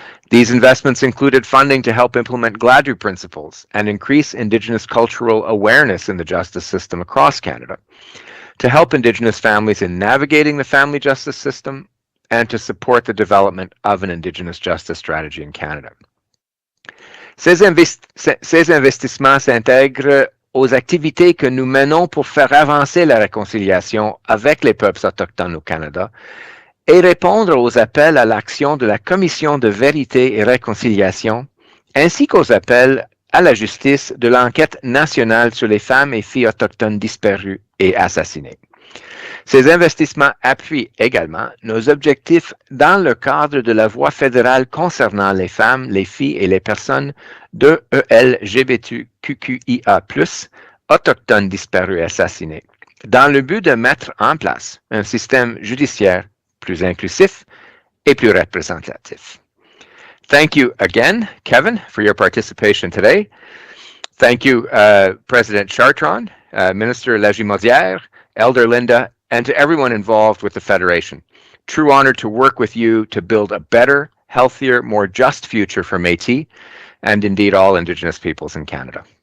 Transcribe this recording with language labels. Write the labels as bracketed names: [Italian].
[English] These investments included funding to help implement Gladue principles and increase Indigenous cultural awareness in the justice system across Canada, to help Indigenous families in navigating the family justice system, and to support the development of an Indigenous justice strategy in Canada. [French] Ces investissements s'intègrent aux activités que nous menons pour faire avancer la réconciliation avec les peuples autochtones au Canada et répondre aux appels à l'action de la Commission de vérité et réconciliation, ainsi qu'aux appels à la justice de l'enquête nationale sur les femmes et filles autochtones disparues et assassinées. Ces investissements appuient également nos objectifs dans le cadre de la voie fédérale concernant les femmes, les filles et les personnes de LGBTQIA+, autochtones disparus et assassinés, dans le but de mettre en place un système judiciaire plus inclusif et plus représentatif. [English] Thank you again, Kevin, for your participation today. Thank you, President Chartrand, Minister Lagimodière, Elder Linda, and to everyone involved with the Federation. True honor to work with you to build a better, healthier, more just future for Métis and indeed all Indigenous peoples in Canada.